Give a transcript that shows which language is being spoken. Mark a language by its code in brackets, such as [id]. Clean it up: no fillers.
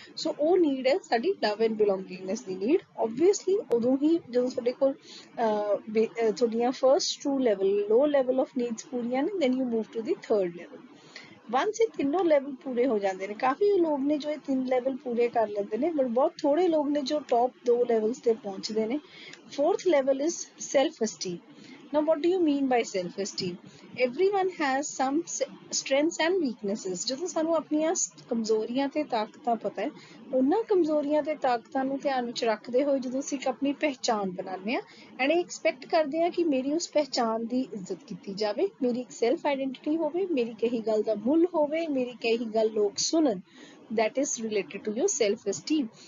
[en] So ਉਹ need ਹੈ ਸਾਡੀ ਲਵ ਐਂਡ ਬਿਲੋਂਗਿੰਗਨੈਸ ਦੀ ਨੀਡ। ਓਬਵੀਅਸਲੀ [pa] ਉਦੋਂ ਹੀ ਜਦੋਂ ਤੁਹਾਡੇ ਕੋਲ ਤੁਹਾਡੀਆਂ [en] First two level, low level of needs ਪੂਰੀਆਂ ਨੇ, then you move to the third level. [pa] ਵੰਸ ਇਹ ਤਿੰਨੋਂ ਲੈਵਲ ਪੂਰੇ ਹੋ ਜਾਂਦੇ ਨੇ, ਕਾਫੀ ਲੋਕ ਨੇ ਜੋ ਇਹ 3 ਲੈਵਲ ਪੂਰੇ ਕਰ ਲੈਂਦੇ ਨੇ, ਬਟ ਬਹੁਤ ਥੋੜੇ ਲੋਕ ਨੇ ਜੋ ਟੌਪ 2 ਲੈਵਲਸ ਤੇ ਪਹੁੰਚਦੇ ਨੇ। [en] Fourth level is self esteem. Now, what do you mean by self-esteem? Everyone has some strengths and weaknesses. [pa] ਜਦੋਂ ਸਾਨੂੰ ਆਪਣੀਆਂ ਕਮਜ਼ੋਰੀਆਂ ਤੇ ਤਾਕਤਾਂ ਪਤਾ ਹੈ, ਉਹਨਾਂ ਕਮਜ਼ੋਰੀਆਂ ਤੇ ਤਾਕਤਾਂ ਨੂੰ ਧਿਆਨ ਵਿੱਚ ਰੱਖਦੇ ਹੋਏ ਜਦੋਂ ਅਸੀਂ ਆਪਣੀ ਪਹਿਚਾਣ ਬਣਾਉਂਦੇ ਹਾਂ ਐਂਡ ਐਕਸਪੈਕਟ ਕਰਦੇ ਹਾਂ ਕਿ ਮੇਰੀ ਉਸ ਪਹਿਚਾਣ ਦੀ ਇੱਜ਼ਤ ਕੀਤੀ ਜਾਵੇ, ਮੇਰੀ ਇੱਕ ਸੈਲਫ ਆਈਡੈਂਟਿਟੀ ਹੋਵੇ, ਮੇਰੀ ਕਹੀ ਗੱਲ ਦਾ ਮੁੱਲ ਹੋਵੇ, ਮੇਰੀ ਕਹੀ ਗੱਲ ਲੋਕ ਸੁਣਨ, [en] that is related to your self-esteem।